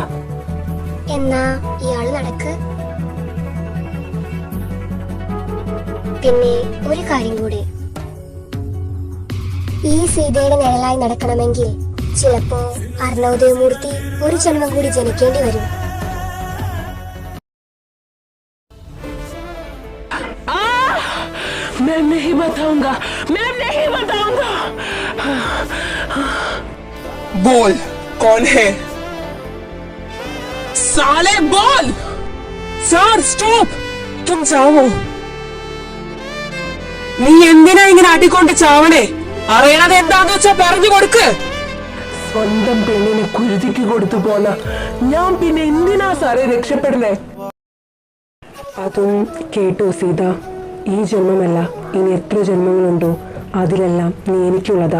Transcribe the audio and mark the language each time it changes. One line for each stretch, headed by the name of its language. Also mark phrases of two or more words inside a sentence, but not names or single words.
Malayalam: എന്നാ ഇയാള് നടക്ക്. പിന്നെ ഒരു കാര്യം കൂടി, ഈ സീതയുടെ നിഴലായി നടക്കണമെങ്കിൽ ചിലപ്പോ അർണോദയമൂർത്തി ഒരു ജന്മം കൂടി ജനിക്കേണ്ടി വരും.
Hindi: मैं नहीं बताऊंगा, मैं नहीं बताऊंगा। बोल, कौन है? साले बोल।
English: sir stop.
Malayalam: तुम ചാവോ? നീ എന്തിനാ ഇങ്ങനെ അടിക്കൊണ്ട് ചാവണേ? അറിയണത് എന്താന്ന് വെച്ചാ പറഞ്ഞു കൊടുക്ക്. സ്വന്തം പെണ്ണിനെ കുരുതിക്ക് കൊടുത്തു പോന്ന ഞാൻ പിന്നെ എന്തിനാ സാറേ രക്ഷപ്പെടണേ? അതും കേട്ടോ സീത, ഈ ജന്മമല്ല ഇനി എത്ര ജന്മങ്ങളുണ്ടോ അതിലെല്ലാം നീ എനിക്കുള്ളതാ.